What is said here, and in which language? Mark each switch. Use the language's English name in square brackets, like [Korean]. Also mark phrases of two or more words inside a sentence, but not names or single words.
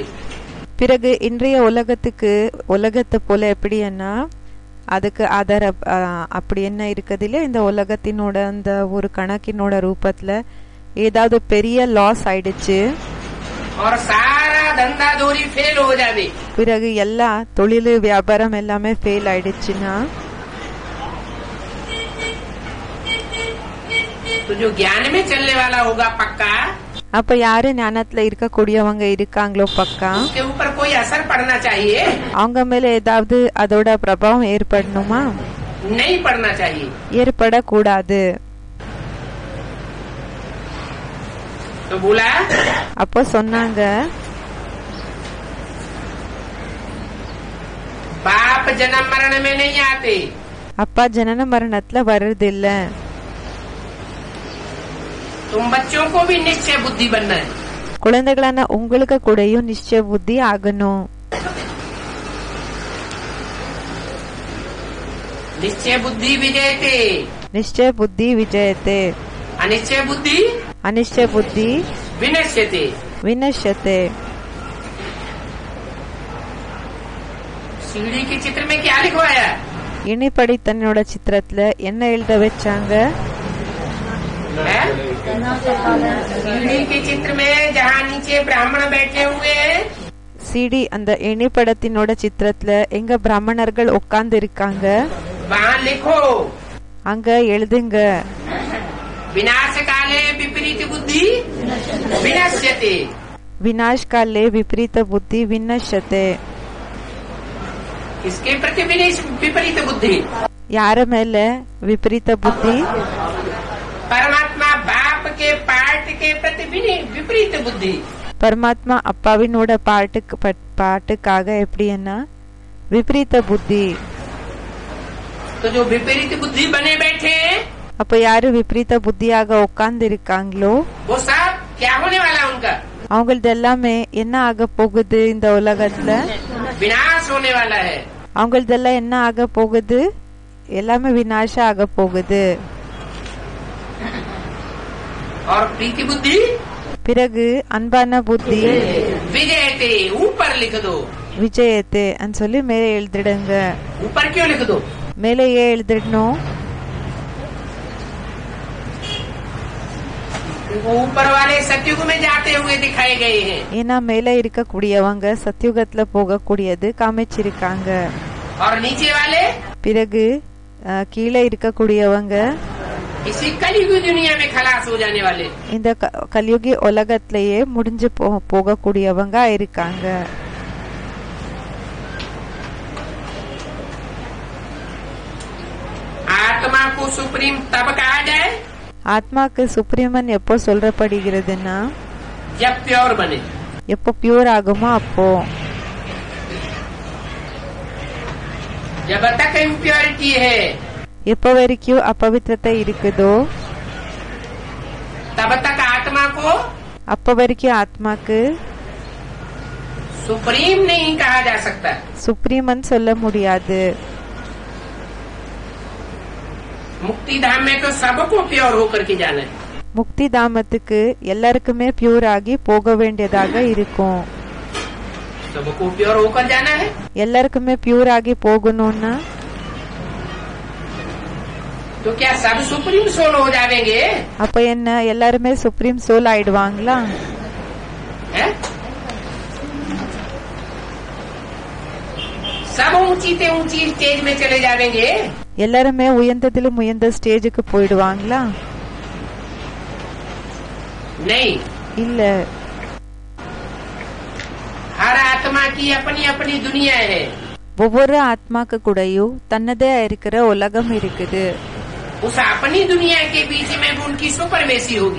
[Tamil] பிறகு இன்றைய உலகத்தை போல எப்படின்னா அதுக்கு ஆதார அப்படி என்ன இருக்குதுல இந்த உலகத்தினோட அந்த ஒரு கணக்கினோட ரூபத்துல ஏதாவது பெரிய லாஸ் ஆயிடுச்சு, [Hindi] और सारा धंधा दौरी फेल हो जावे। [Tamil] பிறகு எல்லா தொழில் வியாபாரம் எல்லாமே ஃபெயில் ஆயிடுச்சுன்னா [Hindi] तो जो ज्ञान में चलने वाला होगा पक्का, [Tamil] அப்ப யாரு ஞானத்துல இருக்கக்கூடியவங்க இருக்காங்களோ பக்கா, [Hindi] उसके ऊपर कोई असर पड़ना चाहिए? [Tamil] அவங்க மேல ஏதாவது அதோட பிரபாவம் ஏற்படணுமா? [Hindi] नहीं पड़ना चाहिए। [Tamil] ஏற்படக்கூடாது. [Hindi] तो बोला, [Tamil] அப்போ சொன்னாங்க, [Hindi] बाप जन्म मरण में नहीं आते, [Tamil] அப்பா ஜனன மரணத்துல வர்றதில்ல. [Hindi] तुम बच्चों को भी निश्चय बुद्धि बनना है। [Tamil] குழந்தைகளான உங்களுக்கு கூடயும் நிச்சய புத்தி ஆகணும். [Hindi] निश्चय बुद्धि विजयते, निश्चय बुद्धि विजयते, अनिश्चय बुद्धि अनिश्चय बुद्धि विनश्यते। विनश्यते. सीढ़ी के चित्र में क्या लिखवाया? [Tamil] இனிப்படி தன்னோட சித்திரத்துல என்ன எழுத வச்சாங்க? [Hindi] सीढ़ी के चित्र में जहाँ नीचे ब्राह्मण बैठे हुए हैं, [Tamil] சிடி அந்த எணிப்படத்தினோட சித்திரத்துல எங்க பிராமணர்கள் உட்கார்ந்து இருக்காங்க [Hindi] वहाँ लिखो [Tamil] அங்க எழுதுங்க [Hindi] विनाश काले विपरीत बुद्धि विनश्यते। विनाश काले विपरीत बुद्धि विनश्यते। इसके प्रति विपरीत बुद्धि [Tamil] யார் மேலே [Hindi] विपरीत बुद्धि परमात्मा बाप के पार्ट के प्रति विपरीत बुद्धि [Tamil] பரமாத்மா அப்பாவினோட பார்ட்டுக்காக எப்படின்னா [Hindi] विपरीत बुद्धि। तो जो विपरीत बुद्धि बने बैठे [Tamil] அப்ப யாரு விபரீத புத்தியாக உட்கார்ந்து இருக்காங்களோ [Hindi] वो सब क्या होने वाला उनका [Tamil] அவங்களது எல்லாமே என்ன ஆக போகுது இந்த உலகத்துல [Hindi] विनाश होने वाला है। [Tamil] அவங்களது எல்லாம் என்ன ஆக போகுது எல்லாமே விநாசம் ஆக போகுது। [Hindi] और प्रीति बुद्धि [Tamil] பிறகு அன்பான புத்தி [Hindi] विजयते ऊपर लिख दो [Tamil] விஜயத்தை அன்னு சொல்லி மேலே எழுதிடுங்க। [Hindi] ऊपर क्यों लिख दो [Tamil] மேலே ஏன் எழுதிடணும் [Hindi] ऊपर वाले सतयुग में जाते हुए दिखाए गए हैं [Tamil] ஏன்னா மேலே இருக்கக்கூடியவங்க சத்யுகத்துல போகக்கூடியது காமிச்சிருக்காங்க। [Hindi] और नीचे वाले [Tamil] பிறகு கீழே இருக்கக்கூடியவங்க [Hindi] इसी कलयुगी दुनिया में खलास हो जाने वाले [Tamil] இந்த கலியுகி உலகத்திலேயே முடிஞ்சு போகக்கூடியவங்க இருக்காங்க। [Hindi] आत्मा को सुप्रीम तब कहा जाए [Tamil] ஆத்மாக்கு சுப்ரீமன் எப்போ சொல்றப்படுகிறதுன்னா [Hindi] जब प्योर बने [Tamil] எப்போ பியூர் ஆகுமோ அப்போ। [Hindi] जब तक इम्प्योरिटी है [Tamil] எப்போ வரைக்கும் अपवित्रता இருக்குதோ [Hindi] तब तक आत्मा को [Tamil] அப்போ வரைக்கும் ஆத்மாக்கு [Hindi] सुप्रीम नहीं कहा जा सकता। [Tamil] சுப்ரீமன் சொல்ல முடியாது। [Hindi] मुक्ति धाम में तो सबको प्योर होकर के जाना है। [Tamil] முக்தி தாமத்துக்கு எல்லாருக்குமே பியூர் ஆகி போக வேண்டியதாக இருக்கும்। [Hindi] सबको प्योर होकर जाना है [Tamil] எல்லாருக்குமே பியூர் ஆகி போகணும்னா [Hindi] तो क्या सब [English] supreme soul [Hindi] हो जाएंगे [Tamil] அப்ப என்ன எல்லாருமே [English] supreme soul [Tamil] ஆயிடுவாங்களா [Hindi] है? सब ऊंची से ऊंची स्टेज में चले जाएंगे [Tamil] எல்லாருமே உயர்ந்ததிலும் உயர்ந்த ஸ்டேஜுக்கு போயிடுவாங்களா [Hindi] नहीं [Tamil] இல்ல [Hindi] हर आत्मा की अपनी अपनी दुनिया है। [Tamil] ஒவ்வொரு ஆத்மாக்கு கூடயும் தன்னதே இருக்கிற உலகம் இருக்குது। [Hindi] उस अपनी दुनिया के बीच में उनकी सुपरमेसी होगी।